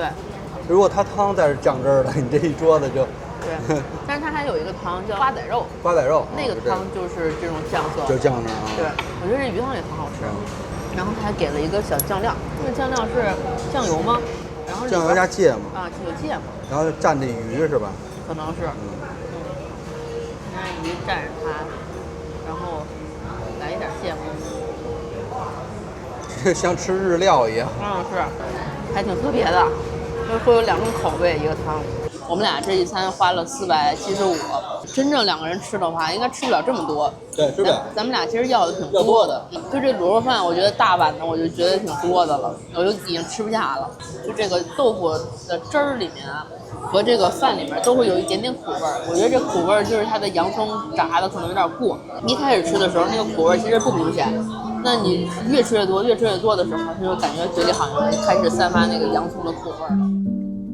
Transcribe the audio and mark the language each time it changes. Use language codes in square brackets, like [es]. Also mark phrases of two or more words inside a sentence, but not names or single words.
[zh] 如果它湯再是醬汁兒的，你這一桌子就。對。但是它還有一個湯叫瓜仔肉。瓜仔肉。那個湯就是這種醬色。就醬汁啊。對，我覺得這魚湯也很好吃。然後他還給了一個小醬料，那個醬料是醬油嗎？然後醬油加芥末。啊，有芥末。然後蘸這魚是吧？可能是。拿魚蘸着它，然後來一點芥末。這像吃日料一樣。是，還挺特別的，就是會有2種口味一個湯。我們倆這一餐花了475， 真正2个人吃的話，應該吃不了這麼多。對，吃不了。咱們倆其實要的挺多的。就這滷肉飯，我覺得大碗的我就覺得挺多的了，我就已經吃不下了。就這個豆腐的汁兒裡面啊，和這個飯裡面都會有一點點苦味兒。我覺得這苦味兒就是它的洋蔥炸的可能有點過。一開始吃的時候，那個苦味兒其實不明顯。那你越吃越多的時候，就感覺嘴裡好像開始散發那個洋蔥的苦味兒。